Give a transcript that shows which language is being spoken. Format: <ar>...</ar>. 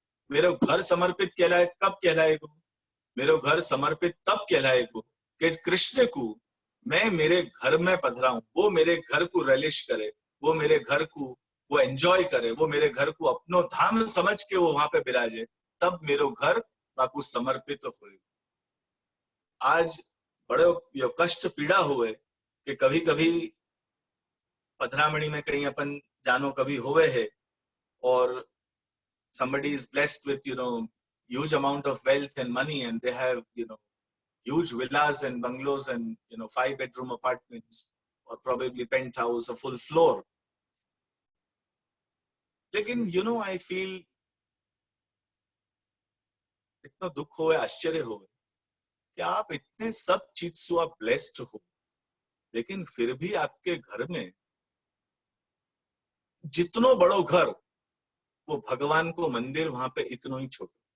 <hi>मेरे घर समर्पित कहलाए कब कहलाएगा? मेरे घर समर्पित तब कहलाएगा कि कृष्ण को मैं मेरे घर में पधरा हूं, वो मेरे घर को रिलिश करे, वो मेरे घर को वो एंजॉय करे, वो मेरे घर को अपनो धाम समझ के वो वहां पे विराजे, तब मेरो घर वाकू समर्पित हो। आज बड़े यो कष्ट पीड़ा हुए कि कभी कभी पधरामणी में कहीं अपन जानो कभी हुए है और</hi> <en>somebody is blessed with huge amount of wealth and money, and they have, huge villas and bungalows and, 5-bedroom apartments or probably penthouse, a full floor.</en> <hi>लेकिन</hi> <en>I feel</en> <hi>इतना दुख हो, आश्चर्य हो कि आप इतने सब चीज से आप ब्लेस्ड हो, लेकिन फिर भी आपके घर में जितनो बड़ो घर, वो भगवान को मंदिर वहां पे इतनो ही छोटो।</hi>